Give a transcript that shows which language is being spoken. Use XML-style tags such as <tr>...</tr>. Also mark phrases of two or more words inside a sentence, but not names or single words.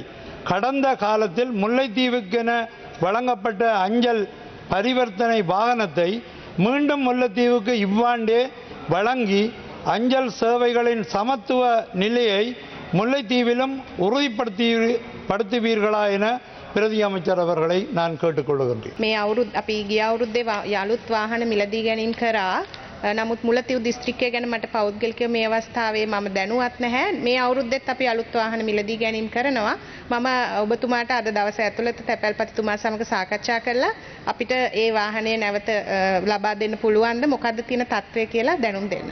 <ta>கடந்த காலத்தில் முல்லைத்தீவுக்கென வழங்கப்பட்ட அஞ்சல் பரிவர்த்தனை வாகனத்தை மீண்டும் முல்லைத்தீவுக்கு இவ்வாண்டே வழங்கி அஞ்சல் சேவைகளின் சமத்துவ நிலையை முல்லைத்தீவிலும் உறுதிப்படுத்துவீர்களா என பிரதி அமைச்சர் அவர்களை நான் கேட்டுக்கொள்கின்றேன்.</ta> <si>මේ අවුරුද්ද අපි ගිය අවුරුද්දේ යලුත් වාහන මිලදී ගැනීම කරා. නමුත් මුලතිව් දිස්ත්‍රික්කය ගැන මට පෞද්ගලිකව මේ අවස්ථාවේ මම දැනුවත් නැහැ. මේ අවුරුද්දෙත් අපි අලුත් වාහන මිලදී ගැනීම කරනවා. මම ඔබතුමාට අද දවස ඇතුළත තැපැල්පතිතුමා සමග සාකච්ඡා කරලා අපිට ඒ වාහනය නැවත ලබා දෙන්න පුළුවන්ද මොකද්ද තියෙන තත්ත්වය කියලා දැනුම් දෙන්න.</si>